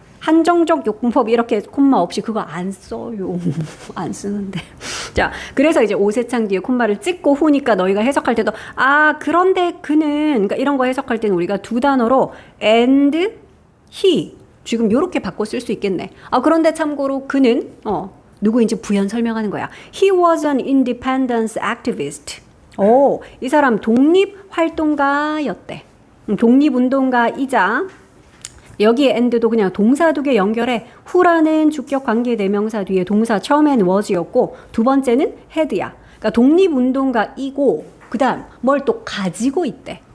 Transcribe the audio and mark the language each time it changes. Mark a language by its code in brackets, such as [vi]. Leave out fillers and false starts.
[ko] 한정적 용법 이렇게 콤마 없이 그거 안 써요. 안 쓰는데. 자, 그래서 이제 오세창 뒤에 콤마를 찍고 후니까 너희가 해석할 때도 그런데 그는 그러니까 이런 거 해석할 때는 우리가 두 단어로 [en] and he [ko] 지금 요렇게 바꿔 쓸 수 있겠네. 그런데 참고로 그는 누구인지 부연 설명하는 거야. [en] He was an independence activist. [ko] 이 사람 독립활동가였대. 독립운동가이자 여기에 and도 그냥 동사 두 개 연결해. 후라는 주격 관계 대명사 뒤에 동사 처음엔 was였고 두 번째는 had야. 그러니까 그러니까 독립운동가이고 그다음 뭘 또 가지고 있대.